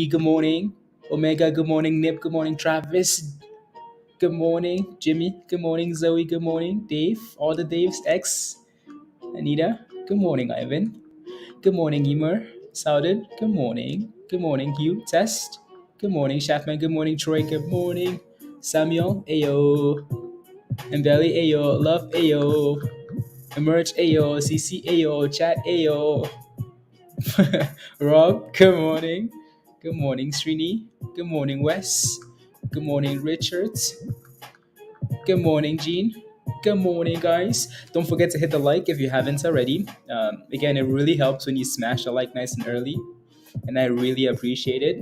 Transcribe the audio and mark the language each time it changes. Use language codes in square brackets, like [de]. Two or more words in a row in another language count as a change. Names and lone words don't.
[en] Good morning, Omega. Good morning, Nip. Good morning, Travis. Good morning, Jimmy. Good morning, Zoe. Good morning, Dave. All the Daves. X. Anita. Good morning, Ivan. Good morning, Emer. Souded. Good morning. Good morning, Hugh. Test. Good morning, Shaftman. Good morning, Troy. Good morning, Samuel. Ayo. Mbelly. Ayo. Love. Ayo. Emerge. Ayo. CC. Ayo. Chat. Ayo. Rob. Good morning. Good morning, Srini. Good morning, Wes. Good morning, Richard. Good morning, Gene. Good morning, guys. Don't forget to hit the like if you haven't already. Again, it really helps when you smash the like nice and early, and I really appreciate it.